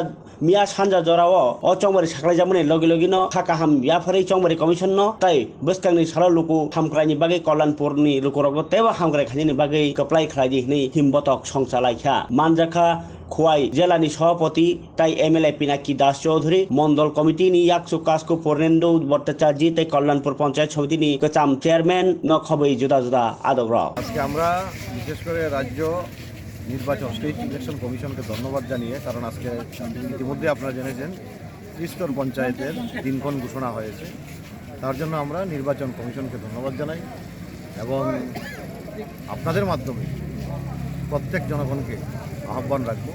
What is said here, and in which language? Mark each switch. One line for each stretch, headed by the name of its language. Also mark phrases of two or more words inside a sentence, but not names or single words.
Kok Borok: मिया सानजा जराव अ चंबारि साख्लायजागमनि लगे लगेनो खाकाहाम याफारै चंबारि कमिशन न ताई बसकांनि सालो लुकु हामक्रायनि बागै कल्याणपुरनि लुकरक तेबा हामक्राय खायदिनि बागै कप्लाय खायदिनि हिमबतक संचालायखा मानजाखा खोवाई जिल्लानि सभापति ताई एमएलए पिनाकी दास चौधरी मंडल कमिटिनि याकसु कास्को पूर्णेन्दु भट्टाचार्य ताई कल्याणपुर पंचायत समितिनि गोजाम चेयरमैन न खबै जुदा जुदा आदब
Bangla: আজকে আমরা বিশেষ করে রাজ্য নির্বাচন স্টেট ইলেকশন কমিশনকে ধন্যবাদ জানিয়ে কারণ আজকে ইতিমধ্যে আপনারা জেনেছেন ত্রিস্তর পঞ্চায়েতের দিনক্ষণ ঘোষণা হয়েছে তার জন্য আমরা নির্বাচন কমিশনকে ধন্যবাদ জানাই এবং আপনাদের মাধ্যমে প্রত্যেক জনগণকে আহ্বান রাখবো